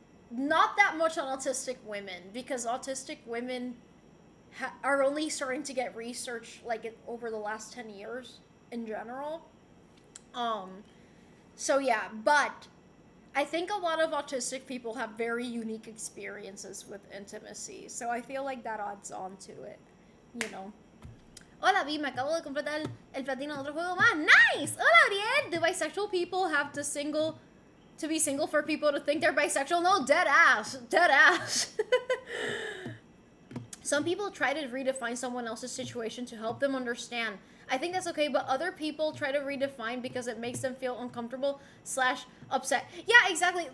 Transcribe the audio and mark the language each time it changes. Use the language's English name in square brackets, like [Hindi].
[English] Not that much on autistic women, because autistic women are only starting to get research, like, over the last 10 years in general. So yeah, but I think a lot of autistic people have very unique experiences with intimacy, so I feel like that adds on to it, you know. [Spanish] Hola, Vi, me acabo de completar el platino de otro juego más. [English] Nice! Hola, Ariel! Do bisexual people have to be single for people to think they're bisexual? No, dead ass. Dead ass. Some people try to redefine someone else's situation to help them understand. I think that's okay, but other people try to redefine because it makes them feel uncomfortable / upset. Yeah, exactly.